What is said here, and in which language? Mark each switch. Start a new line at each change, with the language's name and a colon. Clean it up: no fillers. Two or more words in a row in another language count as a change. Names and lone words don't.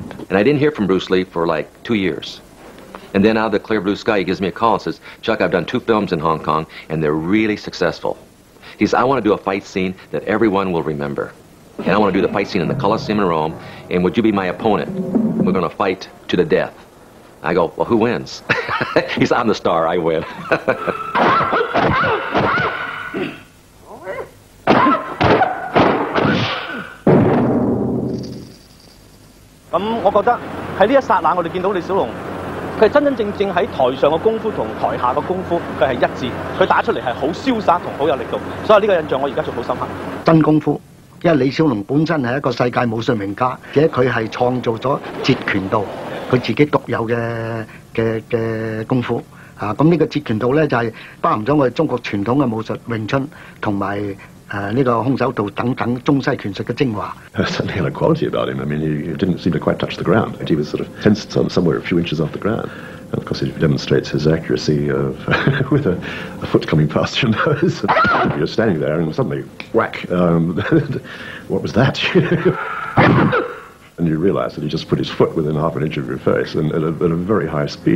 English: And I didn't hear from Bruce Lee for like 2 years. And then out of the clear blue sky, he gives me a call and says, Chuck, I've done 2 films in Hong Kong, and they're really successful. He says, I want to do a fight scene that everyone will remember. And I want to do the fight scene in the Coliseum in Rome, and would you be my opponent? We're going to fight to the death. I go, well, who wins? He said, I'm the star, I win.
Cantonese: 咁我覺得喺呢一剎那，我哋見到李小龍，佢係真真正正喺台上嘅功夫同台下嘅功夫，佢係一致，佢打出嚟係好瀟灑同好有力度，所以呢個印象我而家仲好深刻。真功夫，因為李小龍本身係一個世界武術名家，而且佢係創造咗截拳道，佢自己獨有嘅功夫。咁呢個截拳道咧就係包含咗我哋中國傳統嘅武術詠春同埋呢個空手道等等中西拳術嘅精華。
English: Certainly had a quality about him. I mean, he didn't seem to quite touch the ground. He was sort of tensed somewhere a few inches off the ground. And of course, he demonstrates his accuracy of with a foot coming past your nose. You're standing there and suddenly, whack! What was that? And you realize that he just put his foot within half an inch of your face and at a very high speed.